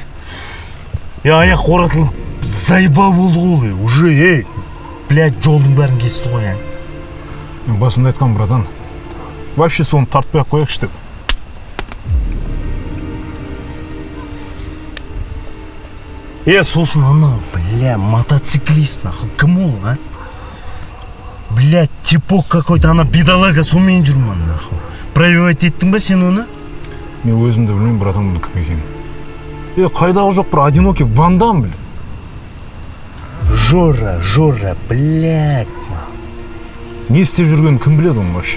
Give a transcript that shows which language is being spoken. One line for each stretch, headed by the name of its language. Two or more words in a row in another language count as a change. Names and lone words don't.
Kazakh: Я аяқ оратылып, заебал болды ғой,
Russian: уже, блядь,
Kazakh: жолдың бәрін кесті ғой, Мен басында айтқан, братан. Вообще соны тартпай қояқшы деп. Сосын ана, бля, мотоциклист, нахуй, кім ол, а?
Russian: Блядь, типок какой-то,
Kazakh: ана бедолага, сонымен жүрмін, нахуй. Пробивать еттің ба сен оны? Мен өзімді білмеймін, братан, бұл кім екен. Қайдағы жоқ бір одинокий Вандам, біл.
Russian: Жора, блядь.
Kazakh: Не істеп жүргенін кім біледі оның вообще?